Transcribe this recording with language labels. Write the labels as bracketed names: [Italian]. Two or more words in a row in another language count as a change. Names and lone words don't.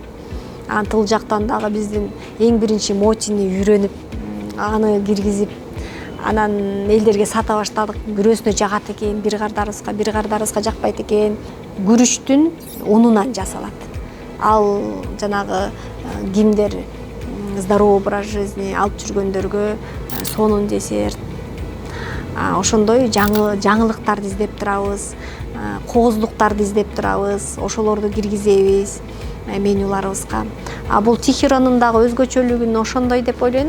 [Kyrgyz] Тыл жактан дагы биздин эң биринчи мотини үйрөнүп, аны киргизип, анан элдерге сата баштадык. Бирөөсүнө жагат экен, бир кардарыбызга жакпайт экен. Күрүчтүн унунан жасалат. Ал жанагы кимдер [Russian] здоровый образ жизни [Kyrgyz] алып жүргөндөргө сонун десерт. Ошондой жаңылыктарды издеп турабыз, кооздуктарды издеп турабыз, ошолорду киргизебиз менюларыбызга. Бул Тихиронун дагы өзгөчөлүгүн ошондой деп ойлойм.